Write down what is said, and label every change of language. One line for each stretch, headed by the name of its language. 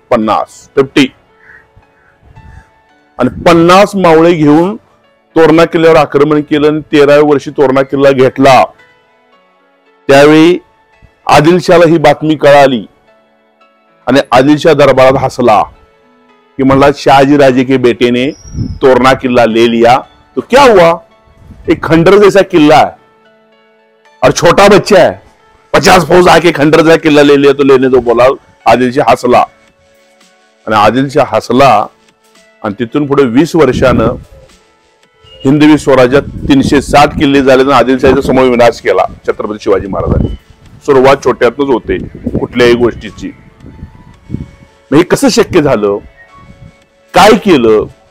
Marathi: 50 आणि 50 मावळे घेऊन तोरणा किल्ल्यावर आक्रमण केलं आणि 13व्या वर्षी तोरणा किल्ला घेतला. त्यावेळी आदिलशाहला ही बातमी कळाली आणि आदिलशाह दरबारात हसला कि म्हणला
Hindi: शाहजी राजे के बेटे ने तोरणा किल्ला ले लिया तो क्या हुआ? एक खंडर जैसा किल्ला है और छोटा बच्चा है, 50 फौज आके खंडर जैसा किल्ला ले लिया तो लेने दो बोला.
Marathi: आदिलशाह हसला आणि आदिलशाह हसला आणि तिथून पुढे 20 वर्षानं हिंदवी स्वराज्यात 360 किल्ले झाले आणि आदिलशाहीचा समूळ विनाश केला छत्रपती शिवाजी महाराजांनी. सुरुवात छोट्यातच होते कुठल्याही गोष्टीची. हे कसं शक्य झालं? काय केलं?